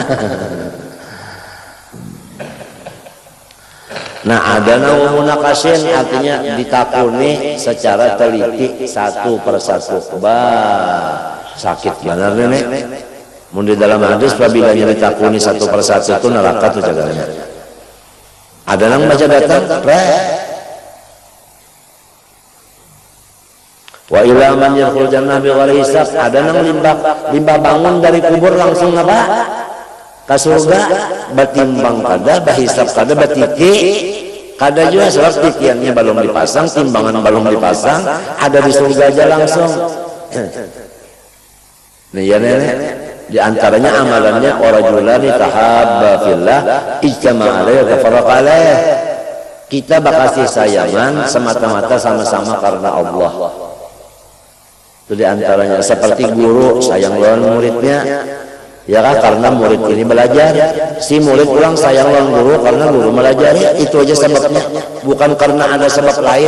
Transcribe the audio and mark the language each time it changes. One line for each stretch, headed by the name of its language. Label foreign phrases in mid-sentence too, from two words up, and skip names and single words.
Banjar: Nah ada munakasin artinya ditakuni secara teliti satu persatu. Sakit benar nenek. Mun di dalam hadis apabila ditakuni satu persatu itu neraka tuh jaganya. Ada nang baca datang,
Arabic: وإلى من يدخل الجنة بغير حساب.
Banjar: Ada nang limbah bangun dari kubur langsung apa? Ka surga batimbang kada bahisab kada batiti kada juga sebab titiannya belum dipasang, timbangan belum dipasang, ada di surga aja langsung. Nih ya nenek, di antaranya amalannya
Arabic: رجلان تحابا في الله اجتمعا عليه وتفرقا عليه.
Banjar: Kita bakasih sayangan semata-mata sama-sama karena Allah. Itu di antaranya seperti guru sayang lawan muridnya. Ya kan karena murid ini belajar, si murid pulang sayang lawan guru karena guru melajari, itu aja sebabnya, bukan karena ada sebab lain.